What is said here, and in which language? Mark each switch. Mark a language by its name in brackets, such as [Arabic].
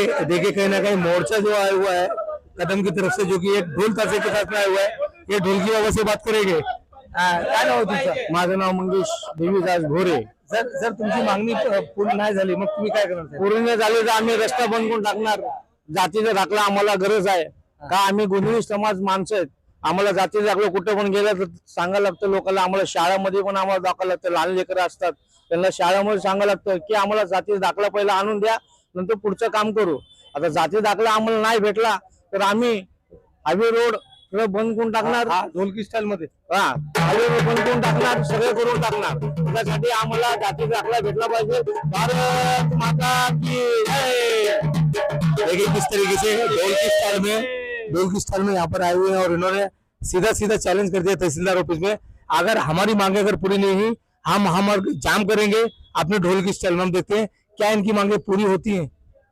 [Hindi] देखिए कहीं ना कहीं मोर्चा जो आया हुआ है कदम की तरफ से, जो कि एक ढोल ताशे के साथ में आया हुआ है, ये ढोल की आवाज से बात करेंगे। [Marathi] काय नाव तुमचं? माझं नाव मंगेश देवीदास भोरे। जर तुमची मागणी पूर्ण नाही झाली मग तुम्ही काय करणार? पूर्ण नाही झाली तर आम्ही रस्ता बंद करून टाकणार। जातीचा दाखला आम्हाला गरज आहे, का आम्ही गोंधळी समाज माणसं आहेत, आम्हाला जातीचा दाखला कुठे पण गेला तर सांगायला लागतं लोकांना। आम्हाला शाळेमध्ये पण आम्हाला दाखला लागतं, लहान लेकरं असतात त्यांना शाळेमध्ये सांगायला लागतं की आम्हाला जातीचा दाखला पहिला आणून द्या, नंतर पुढचं काम करू। आता जाती दाखला आम्हाला नाही भेटला तर आम्ही हायवे रोड बंद करून टाकणार, ढोलकी स्टाईल मध्ये हायवे रोड बंद करून टाकणार, सगळे करून टाकणार। त्यासाठी आम्हाला जाती दाखला भेटला पाहिजे। [Hindi] भारत माता की जय। देखिए किस तरीके से ढोलकी स्टाइल में यहाँ पर आए हुए हैं और इन्होंने सीधा सीधा चैलेंज कर दिया तहसीलदार ऑफिस में, अगर हमारी मांगे अगर पूरी नहीं हुई हम महामार्ग जाम करेंगे अपने ढोल की स्टाइल में। हम देखते हैं क्या इनकी मांगे पूरी होती हैं।